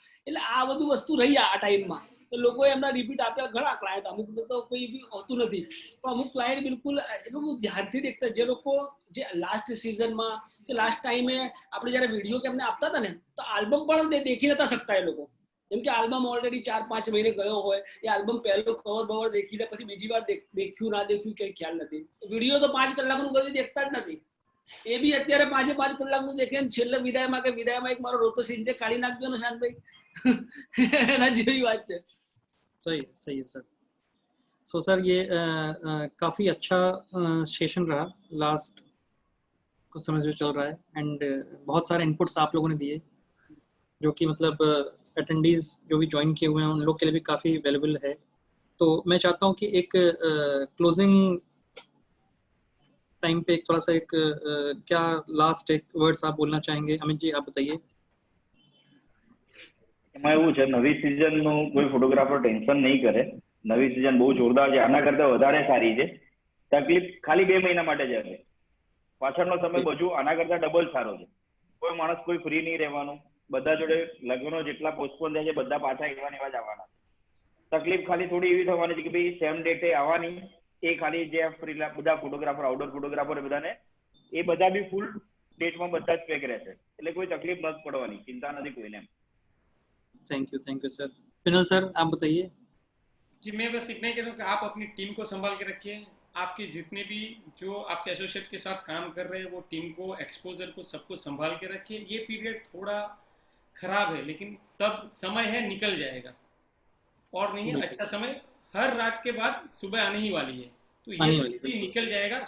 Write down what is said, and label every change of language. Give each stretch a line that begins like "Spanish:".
Gujarati: એટલે આ બધું વસ્તુ રહી આ ટાઈમમાં, તો લોકોએ એમના રિપીટ આપ્યા ઘણા ક્લાયન્ટ, અમુક તો કોઈ બી હોતું નથી, પણ અમુક ક્લાયન્ટ બિલકુલ એટલું બધું ધ્યાનથી દેખતા, જે લોકો જે લાસ્ટ સિઝનમાં કે લાસ્ટ ટાઈમે આપણે જયારે વિડીયો કે એમને આપતા હતા ને તો આલ્બમ પણ દેખી નતા શકતા એ લોકો, કેમ કે આલ્બમ ઓલરેડી 4-5 મહિને ગયો હોય, એ આલ્બમ પહેલો કવર બવર દેખી લે પછી બીજી વાર દેખ્યું ના દેખ્યું કઈ ખ્યાલ નથી। વિડીયો તો 5 કલાકનું કદી દેખતા જ નથી, એ બી અત્યારે 5 કલાકનું દેખે ને છેલ્લે વિદાયમાં કે વિદાયમાં એક મારો રોતો સીન છે કાઢી નાખજો ને શાંતભાઈ, એના જેવી વાત છે।
Hindi: सही है सर। सो सर ये काफ़ी अच्छा सेशन रहा, लास्ट कुछ समय जो चल रहा है, एंड बहुत सारे इनपुट्स आप लोगों ने दिए जो कि मतलब अटेंडीज जो भी ज्वाइन किए हुए हैं उन लोग के लिए भी काफ़ी वैल्यूबल है। तो मैं चाहता हूँ कि एक क्लोजिंग टाइम पे एक थोड़ा सा एक क्या लास्ट एक वर्ड्स आप बोलना चाहेंगे? अमित जी आप बताइए।
Gujarati: એમાં એવું છે, નવી સિઝનનું કોઈ ફોટોગ્રાફર ટેન્શન નહીં કરે, નવી સિઝન બહુ જોરદાર છે, આના કરતા વધારે સારી છે। તકલીફ ખાલી 2 મહિના માટે જ હશે, પાછળનો સમય બધું આના કરતા ડબલ સારો છે। કોઈ માણસ કોઈ ફ્રી નહીં રહેવાનું, બધા જોડે લગ્નો જેટલા પોસ્ટપોન થાય છે બધા પાછા એવા જ આવવાના। તકલીફ ખાલી થોડી એવી થવાની છે કે ભાઈ સેમ ડેટે આવવાની, એ ખાલી જે ફ્રી બધા ફોટોગ્રાફર આઉટડોર ફોટોગ્રાફર બધાને એ બધા બી ફૂલ ડેટમાં બધા જ પેક રહેશે, એટલે કોઈ તકલીફ નથી પડવાની, ચિંતા નથી કોઈને।
Hindi: Thank you sir. Penal sir आप बताइए। जी मैं बस इतना ही कहता हूँ कि आप अपनी टीम को संभाल के रखिए, आपके जितने भी जो आपके एसोसिएट के साथ काम कर रहे हैं वो टीम को, एक्सपोजर को, सबको संभाल के रखिए। ये पीरियड थोड़ा खराब है लेकिन सब समय है, निकल जाएगा, और नहीं अच्छा समय हर रात के बाद सुबह आने ही वाली है, तो ये निकल जाएगा।